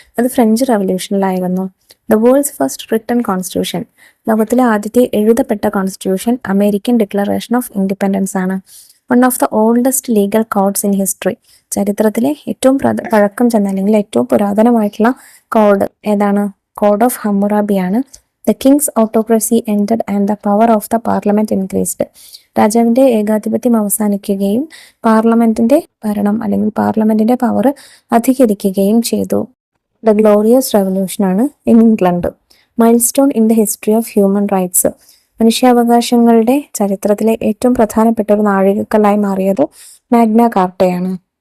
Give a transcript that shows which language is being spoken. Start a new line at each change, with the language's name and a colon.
Malayalam: അത് French റവല്യൂഷനിലായിരുന്നു.
English: The world's first written constitution.
Malayalam: ലോകത്തിലെ ആദ്യത്തെ എഴുതപ്പെട്ട constitution American declaration of independence ആണ്.
English: One of the oldest legal codes in history.
Malayalam: ചരിത്രത്തിലെ ഏറ്റവും പഴക്കം ചെന്ന അല്ലെങ്കിൽ ഏറ്റവും പുരാതനമായിട്ടുള്ള കോഡ് ഏതാണ്? Code of ഹമ്മുറാബിയാണ്.
English: The king's autocracy ended and the power of the parliament increased.
Malayalam: രാജാവിന്റെ ഏകാധിപത്യം അവസാനിക്കുകയും പാർലമെന്റിന്റെ ഭരണം അല്ലെങ്കിൽ പാർലമെന്റിന്റെ പവർ അധികരിക്കുകയും ചെയ്തു.
English: The glorious revolution ആണ് in England. Milestone in the history of human rights.
Malayalam: മനുഷ്യാവകാശങ്ങളുടെ ചരിത്രത്തിലെ ഏറ്റവും പ്രധാനപ്പെട്ട ഒരു നാഴികക്കല്ലായി മാറിയത് മാഗ്ന കാർട്ടയാണ്.